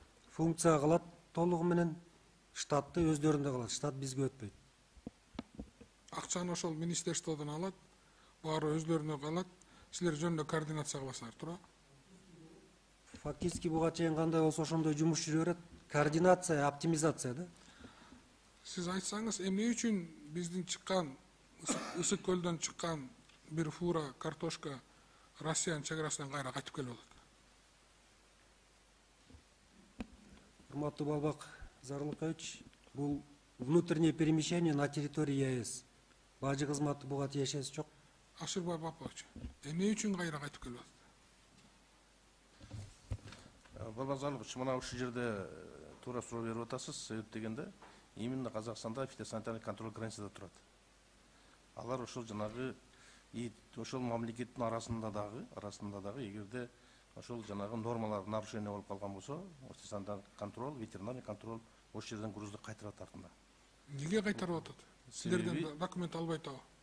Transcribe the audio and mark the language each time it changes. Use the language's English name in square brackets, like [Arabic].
[Kyrgyz] Функция калат толугу менен, штатты өздөрүндө калат. Штат бизге өтпөйт. Акчаны ошол министерстводон алат, баары өзлөрүнө калат. Силер жөнүндө координация кыласыңар, туура? Фактически буга чейин кандай болсо ошондой жумуш жүрө берет. Координация, оптимизация да. Сиз айтсаңыз, эмне үчүн биздин чыккан, Ысык көлдөн чыккан бир фура картошка Россиянын чекарасынан кайра кайтып келип атат? [Russian] Урматтуу Балбак Зарлыкович, бул внутреннее перемещение на территории ЕС. [Kyrgyz] Бажы кызматы буга тиешеси жок. Ашырбай Бапович, эмне үчүн кайра кайтып келип атат? Балбак Зарлыкович, мына ушул жерде туура суроо берип атасыз. Себеп дегенде, именно Казакстанда фитосанитарный контроль границада турат. Алар ошол жанагы ошол мамлекеттин арасында дагы эгерде ошол жанагы нормалар нарушение болуп калган болсо, фитосанитарный контроль, ветеринарный контроль ошол жерден грузду кайтарат артында. Эмнеге кайтарып атат? Силерден документ албай атабы?